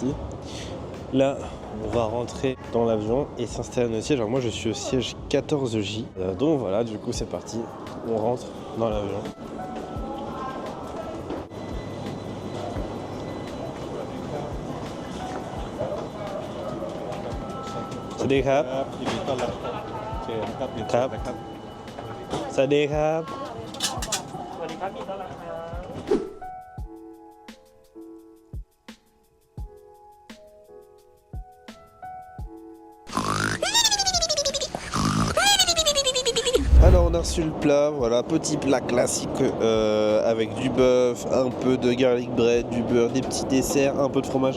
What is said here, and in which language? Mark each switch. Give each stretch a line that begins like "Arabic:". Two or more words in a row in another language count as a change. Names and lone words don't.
French: Là, on va rentrer dans l'avion et s'installer à notre siège. Alors moi, je suis au siège 14J. Donc voilà, du coup, c'est parti. On rentre dans l'avion.
Thai: Salut ครับครับสวัสดีครับ
French: Alors on a reçu le plat, voilà, petit plat classique avec du bœuf, un peu de
English: garlic bread,
French: du beurre, des petits desserts, un peu de fromage.